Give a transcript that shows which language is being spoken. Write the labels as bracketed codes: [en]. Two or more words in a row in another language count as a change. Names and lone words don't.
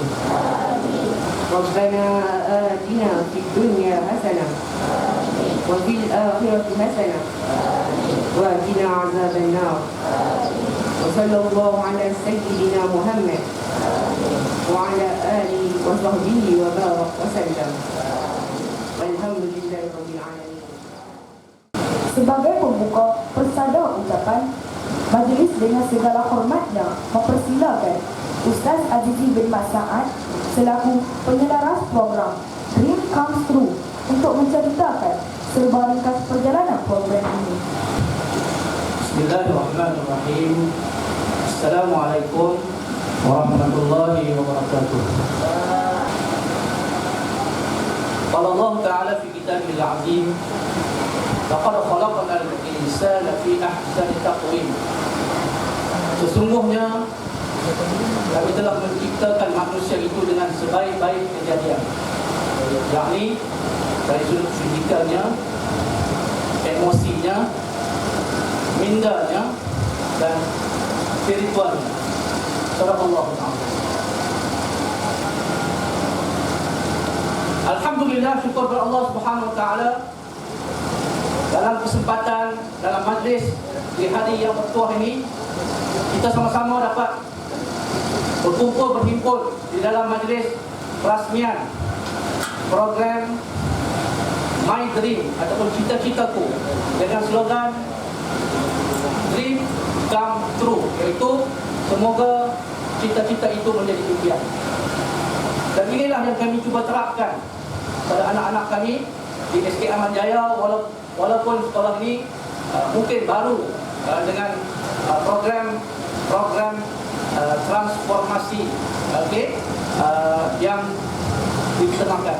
[ar] ربنا آتنا في الدنيا حسنة وفي الآخرة حسنة وقنا عذاب النار. وصلى الله على سيدنا محمد وعلى آله وصحبه وبارك وسلم. والحمد لله رب العالمين. [ms] Sebagai pembuka persada ucapan, majlis dengan segala hormatnya mempersilakan Ustaz Azizi bin Mat Saad selaku penyelaras program Dream Comes True untuk menceritakan serba ringkas perjalanan program ini. [ar] بسم الله الرحمن الرحيم السلام عليكم ورحمة الله وبركاته. قال الله تعالى في الكتاب العظيم لقد خلقنا الإنسان في أحسن تقويم. [ms] Sesungguhnya kami telah menciptakan manusia itu dengan sebaik-baik kejadian, yakni dari sudut fizikalnya, emosinya, mindanya dan spiritualnya. Subhanallah. Alhamdulillah, syukur kepada Allah [ar] سبحانه وتعالى, [ms] dalam kesempatan dalam majlis di hari yang bertuah ini kita sama-sama dapat berhimpun di dalam majlis perasmian program My Dream ataupun cita-citaku dengan slogan Dream Come True, iaitu semoga cita-cita itu menjadi impian. Dan inilah yang kami cuba terapkan pada anak-anak kami di SK Aman Jaya, walaupun sekolah ini mungkin baru dengan program transformasi yang dikenakan.